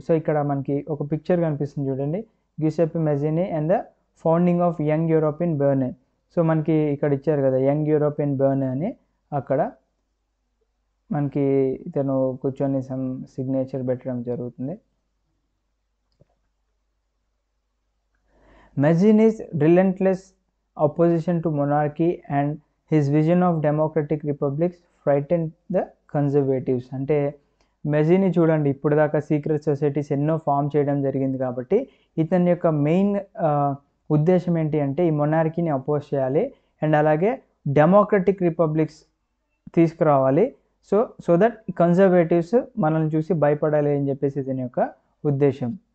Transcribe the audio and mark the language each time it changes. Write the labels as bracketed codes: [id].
[te] So ఇక్కడ మనకి ఒక పిక్చర్ కనిపిస్తుంది చూడండి, గ్యూసెప్పే మజీని and the founding of young Europe in బెర్నే. So మనకి ఇక్కడ ఇచ్చారు కదా యంగ్ యూరోప్ ఇన్ బెర్నే అని, అక్కడ మనకి ఇతను కూర్చొని సమ్ సిగ్నేచర్ పెట్టడం జరుగుతుంది. [en] Mazzini's relentless opposition to monarchy and his vision of democratic republics frightened the conservatives. [te] అంటే మెజీని చూడండి ఇప్పుడు దాకా సీక్రెట్ సొసైటీస్ ఎన్నో ఫామ్ చేయడం జరిగింది కాబట్టి ఇతని యొక్క మెయిన్ ఉద్దేశం ఏంటి అంటే ఈ మొనార్కీని అపోజ్ చేయాలి అండ్ అలాగే డెమోక్రటిక్ రిపబ్లిక్స్ తీసుకురావాలి. సో దట్ కన్జర్వేటివ్స్ మనల్ని చూసి భయపడాలి అని చెప్పేసి ఇతని యొక్క ఉద్దేశం.